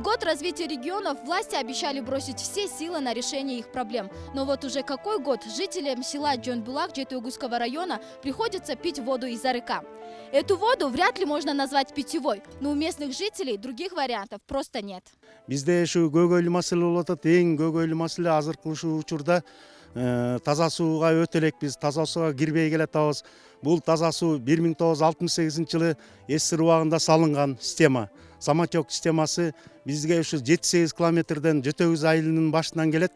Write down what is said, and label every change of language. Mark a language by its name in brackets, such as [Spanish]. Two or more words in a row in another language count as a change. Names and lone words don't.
[Russian] развития регионов власти обещали бросить все силы на решение их проблем. Но вот уже какой год жителям села Жонбулак Жетиогузского района приходится пить воду из арыка. Эту воду вряд ли можно назвать питьевой, но у местных жителей других вариантов просто нет. [Kyrgyz] Бизде ушу көйгөйлүү маселе болуп атат. Эң көйгөйлүү маселе азыркы учурда таза сууга өтө элекпиз. Таза сууга кирбей келатабыз. Бул таза суу 1968-жылы СССР убагында салынган система. Самотек системасы бизге ушу 7-8 километрден Жетөгүз айылынын башынан келет.